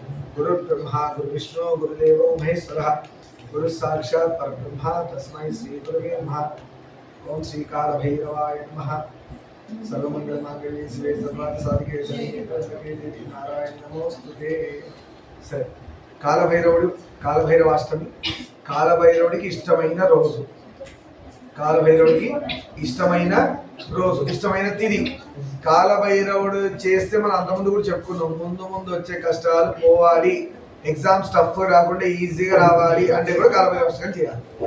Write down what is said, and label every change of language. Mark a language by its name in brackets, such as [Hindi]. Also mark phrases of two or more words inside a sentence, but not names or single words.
[Sanskrit] गुरुर्ब्रह्मा गुरुविष्णु गुरुदेवो महेश्वरः गुरु साक्षात् परब्रह्म तस्मै श्री गुरुवे नमः। ओम श्री काल भैरवाय नमः। सर्वमंगलमांगल्ये शिवे सर्वार्थ साधिके शरण्ये देवी नारायण नमोस्तुते। [Telugu] సరే, కాలభైరవుడు కాలభైరవాష్టమి కాలభైరవుడికి ఇష్టమైన రోజు, కాలభైరవుడికి ఇష్టమైన రోజు, ఇష్టమైన తిథి. కాలభైరవుడు చేస్తే మనం అంతకుముందు కూడా చెప్పుకున్నాం, ముందు ముందు వచ్చే కష్టాలు పోవాలి, [English] exams tough [Telugu] రాకుండా ఈజీగా రావాలి అంటే కూడా కాలభైరవాష్టకం చేయాలి.